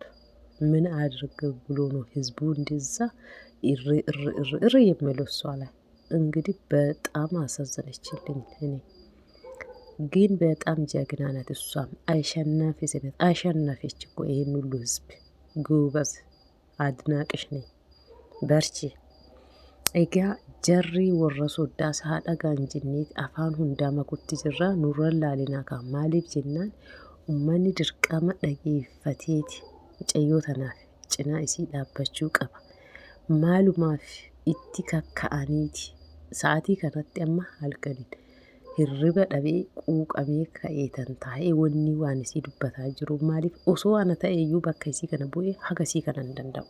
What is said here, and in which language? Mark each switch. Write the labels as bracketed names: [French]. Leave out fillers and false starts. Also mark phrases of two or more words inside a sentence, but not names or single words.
[Amharic] ምን አድርግ ብሎ ነው ህዝቡ እንደዛ እር የሚለው እሷ ላይ? እንግዲህ በጣም አሳዘነችልኝ። እኔ ግን በጣም ጀግና ናት። እሷም አሸናፊ ሴት አሸናፊች እኮ ይሄን ሁሉ ህዝብ። ጎበዝ አድናቅሽ ነኝ። በርቺ። [Oromo] Egaa jarri warra soddaas haadha gaanjinniit afaan hundaa makutti jirra nurra laalinaa kan maaliif jennaan uummanni dirqama dhageeffateeti mucayyoo tanaaf cinaa isii dhaabbachuu qaba. Maalumaaf itti kakka'aniiti sa'aatii kanatti amma halkaniin hirriba dhabee quuqamee ka'eetan taa'ee wanni waan isii dubbataa jiru maaliif osoo ana ta'eeyyuu bakka isii kana bu'ee haga isii kana hin danda'u.